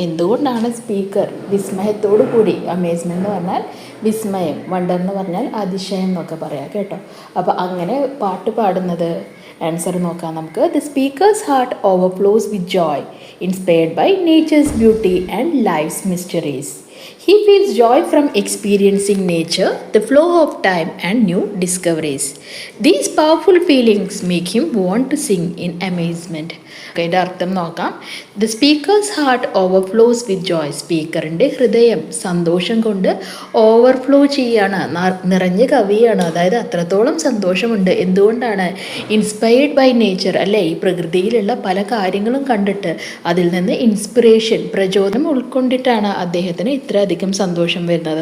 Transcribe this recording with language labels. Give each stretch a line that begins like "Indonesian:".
Malayalam: എന്തുകൊണ്ടാണ് സ്പീക്കർ വിസ്മയത്തോടു കൂടി, അമേസ്മെൻറ്റ് എന്ന് പറഞ്ഞാൽ വിസ്മയം, വണ്ടർ എന്ന് പറഞ്ഞാൽ അതിശയം എന്നൊക്കെ പറയാം കേട്ടോ. അപ്പോൾ അങ്ങനെ പാട്ട് പാടുന്നത്? ആൻസർ നോക്കാം നമുക്ക്.
English: The speaker's heart overflows with joy inspired by nature's beauty and life's mysteries. He feels joy from experiencing nature, the flow of time and new discoveries. These powerful feelings make him want to sing in amazement.
Malayalam: ഇതിൻ്റെ അർത്ഥം നോക്കാം.
English: The speaker's heart overflows with joy.
Malayalam: സ്പീക്കറിൻ്റെ ഹൃദയം സന്തോഷം കൊണ്ട് overflow ചെയ്യാണ്, നിറഞ്ഞ് കവിയാണ്. അതായത് അത്രത്തോളം സന്തോഷമുണ്ട്. എന്തുകൊണ്ടാണ്? ഇൻസ്പയർഡ് ബൈ നേച്ചർ അല്ലേ, ഈ പ്രകൃതിയിലുള്ള പല കാര്യങ്ങളും കണ്ടിട്ട് അതിൽ നിന്ന് ഇൻസ്പിറേഷൻ, പ്രചോദനം ഉൾക്കൊണ്ടിട്ടാണ് അദ്ദേഹത്തിന് ഇത്രയധികം സന്തോഷം വരുന്നത്.